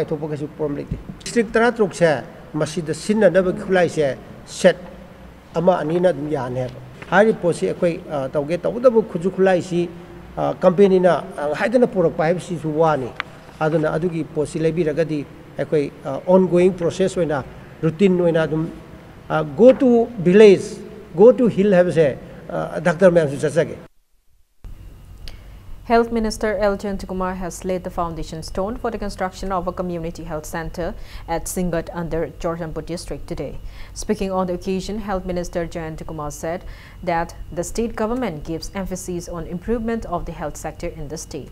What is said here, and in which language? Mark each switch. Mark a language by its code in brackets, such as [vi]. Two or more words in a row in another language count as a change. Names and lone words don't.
[mni] kaithopa kasu problem lete district tara trukse masida sinna na ba khulai se set ama anina dum yan he hari posi akoi tauge tawda bu khuju khulai si company na haidana purak pa si suwani aduna adugi posi lebi ragadi ekoi [en] ongoing process [mni] oina routine oina dum [en] go to village go to hill [mni] have se [en] doctor ma'am [mni] su chachage. [en] Health Minister L. Jayantikumar has laid the foundation stone for the construction of a community health center at Singat under Chorchampur district today. Speaking on the occasion, Health Minister Jayantikumar said that the state government gives emphasis on improvement of the health sector in the state.